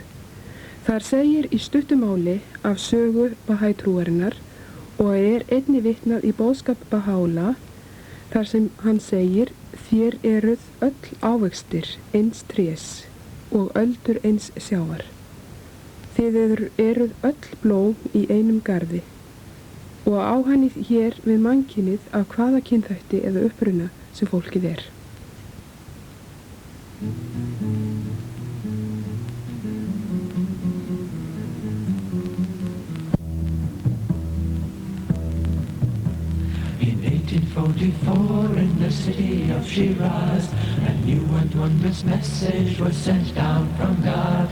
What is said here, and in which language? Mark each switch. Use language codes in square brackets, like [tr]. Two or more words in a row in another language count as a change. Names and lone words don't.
[is] Þar segir í stuttu máli af sögu Baha'i trúarinnar og er einnig vitnað í boðskap Baha'u'llah þar sem hann segir: Þér eruð öll ávextir eins trés og öldur eins sjávar. Þið eruð öll blóm í einum garði og áhænið hér við mannkynið af hvaða kynþætti eða uppruna sem fólkið er. [en] In 1844 in the city of Shiraz, a new and wondrous message was sent down from God.